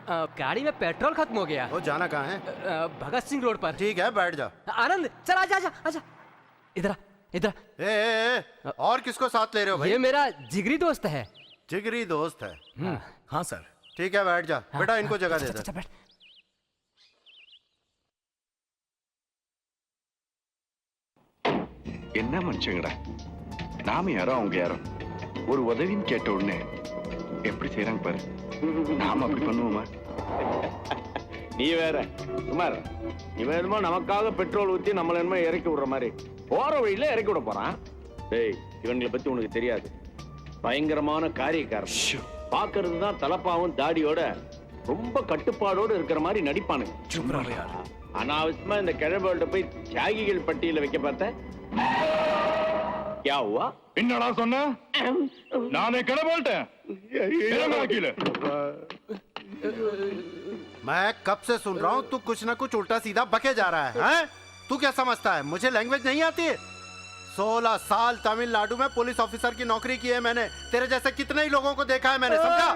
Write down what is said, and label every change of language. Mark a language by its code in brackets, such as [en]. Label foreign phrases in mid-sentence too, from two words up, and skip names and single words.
[hi] गाड़ी में पेट्रोल खत्म हो गया। वो जाना कहाँ है? भगत सिंह रोड पर। ठीक है, बैठ जा। आनंद चल आजा इधर ए, और किसको साथ ले रहे हो भाई? ये मेरा जिगरी दोस्त है। जिगरी दोस्त है? हाँ सर। ठीक है, बैठ जा। बेटा इनको जगह दे दे। [ta] என்ன மனுஷங்கடா, நாம யாரோ அவங்க யாரோ, ஒரு உதவின்னு கேட்ட உடனே எப்படி செய்யறாங்க பாரு. நாம அப்படி பண்ணுவோமா? நீ வேற சுமார், இவன் என்னமோ நமக்காக பெட்ரோல் ஊத்தி நம்மள என்னமோ இறக்கி விடுற மாதிரி போற வழியில இறக்கி விட போறான். டேய், இவங்களை பத்தி உனக்கு தெரியாது. பயங்கரமான காரியக்காரன். பாக்குறது தான் தலப்பாவும் தாடியோட ரொம்ப கட்டுப்பாடோடு இருக்கிற மாதிரி நடிப்பானுங்க. அனாவசியமா இந்த கிழவர்கள்ட்ட போய் தியாகிகள் பட்டியல வைக்க பார்த்த. [hi] क्या हुआ? [ta] என்னடா சொன்ன? நானே கடவுள்ட்டேன். [hi] मैं कब से सुन रहा हूँ तू कुछ ना कुछ उल्टा सीधा बके जा रहा है, हैं? तू क्या समझता है मुझे लैंग्वेज नहीं आती है? 16 साल तमिलनाडु में [en] police officer [hi] की नौकरी की है मैंने। तेरे जैसे कितने ही लोगों को देखा है मैंने, समझा?